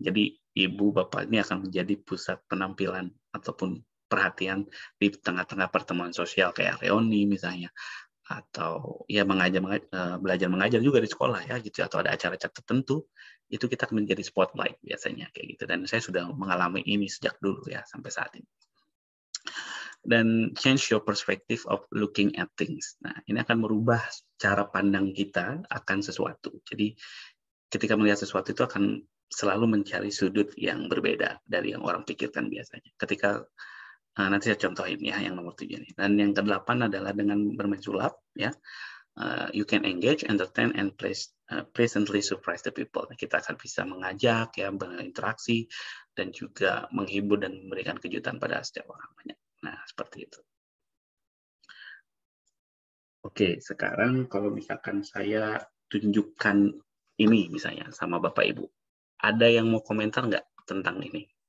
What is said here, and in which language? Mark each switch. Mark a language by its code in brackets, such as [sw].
[id] Jadi ibu bapak ini akan menjadi pusat penampilan ataupun perhatian di tengah-tengah pertemuan sosial kayak reuni misalnya, atau ya belajar mengajar juga di sekolah ya gitu, atau ada acara-acara tertentu, itu kita akan menjadi spotlight biasanya kayak gitu. Dan saya sudah mengalami ini sejak dulu ya sampai saat ini. [en] Dan change your perspective of looking at things. [id] Nah, ini akan merubah cara pandang kita akan sesuatu. Jadi, ketika melihat sesuatu itu akan selalu mencari sudut yang berbeda dari yang orang pikirkan biasanya. Ketika nanti saya contohin ya yang nomor 7 ini. Dan yang ke-8 adalah dengan bermain sulap ya. [en] You can engage, entertain, and pleasantly surprise the people. [id] Kita akan bisa mengajak ya, berinteraksi, dan juga menghibur dan memberikan kejutan pada setiap orang banyak. Nah, seperti itu. Oke, sekarang kalau misalkan saya tunjukkan ini misalnya sama Bapak Ibu, ada yang mau komentar nggak tentang ini?